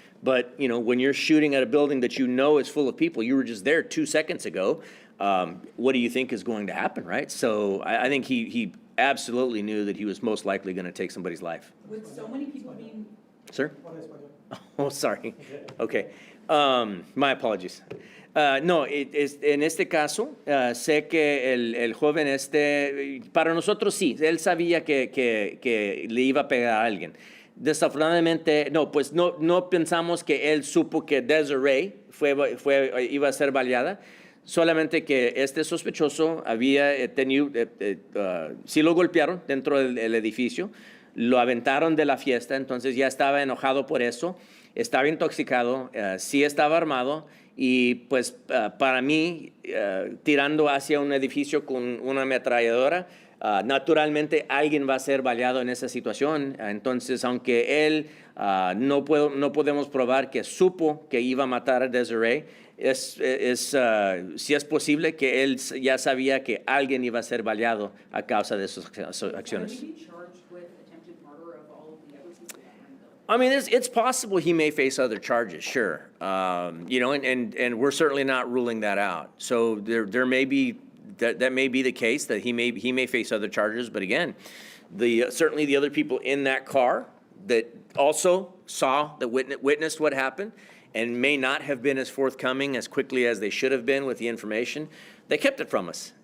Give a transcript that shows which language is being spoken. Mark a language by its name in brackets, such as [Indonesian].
[English] But, when you're shooting at a building that you know is full of people, you were just there 2 seconds ago, what do you think is going to happen, right? So I think he absolutely knew that he was most likely going to take somebody's life. With so many people being, Sir? What is my job? Oh, sorry. Okay. My apologies. [Spanish] No, en este caso, sé que el joven para nosotros sí, él sabía que le iba a pegar a alguien. Desafortunadamente, pues no pensamos que él supo que Desiree iba a ser baleada, solamente que este sospechoso había tenido, sí lo golpearon dentro del edificio, lo aventaron de la fiesta, entonces ya estaba enojado por eso, estaba intoxicado, sí estaba armado y pues para mí, tirando hacia un edificio con una ametralladora, naturalmente alguien va a ser baleado en esa situación. Entonces, aunque él no podemos probar que supo que iba a matar a Desiree, sí es posible que él ya sabía que alguien iba a ser baleado a causa de sus acciones. [English] would he be charged with attempted murder of all of the other people that were in the building? I mean, it's possible he may face other charges, sure. And we're certainly not ruling that out. So there may be that may be the case that he may face other charges. But again, certainly the other people in that car that also saw witnessed what happened and may not have been as forthcoming as quickly as they should have been with the information, they kept it from us.